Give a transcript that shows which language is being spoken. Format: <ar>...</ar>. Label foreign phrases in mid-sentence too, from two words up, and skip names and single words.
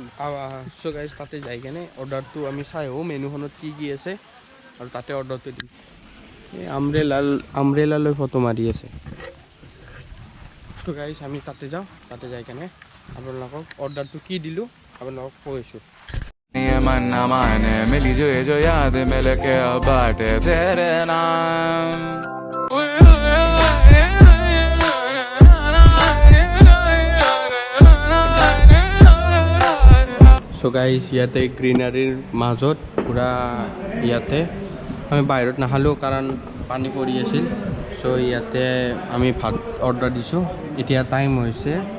<as>চ' গাইজ তাতে যাই কেনে অৰ্ডাৰটো আমি চাই আহোঁ মেনুখনত কি আছে আৰু তাতে অৰ্ডাৰটো দিম এই আমব্ৰেলালৈ ফটো মাৰি আছে চ' গাইজ আমি তাতে যাওঁ তাতে যাই কেনে আপোনালোকক অৰ্ডাৰটো কি দিলোঁ আপোনালোকক কৈছোঁ</as> <hi>ये मन न माने मिली जो ये जो याद मिल के अब बाटे तेरे नाम</hi> <as>চ' গাইজ ইয়াতে গ্ৰীনাৰীৰ মাজত পূৰা ইয়াতে আমি বাহিৰত নাখালোঁ কাৰণ পানী পৰি আছিল চ' ইয়াতে আমি ভাত অৰ্ডাৰ দিছোঁ এতিয়া টাইম হৈছে</as>